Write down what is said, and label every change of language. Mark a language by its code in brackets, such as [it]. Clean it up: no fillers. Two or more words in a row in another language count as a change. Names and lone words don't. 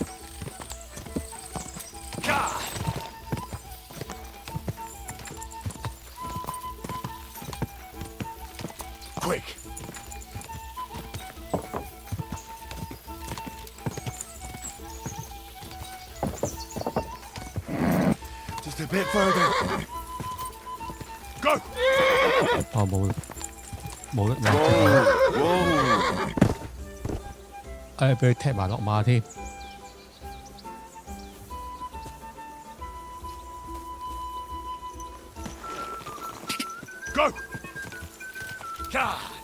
[en] Gah! Quick! Just a bit further. Go! [yue] 哦，冇得壓佢。誒，俾佢踢埋落馬添。 [en] Go! Gah!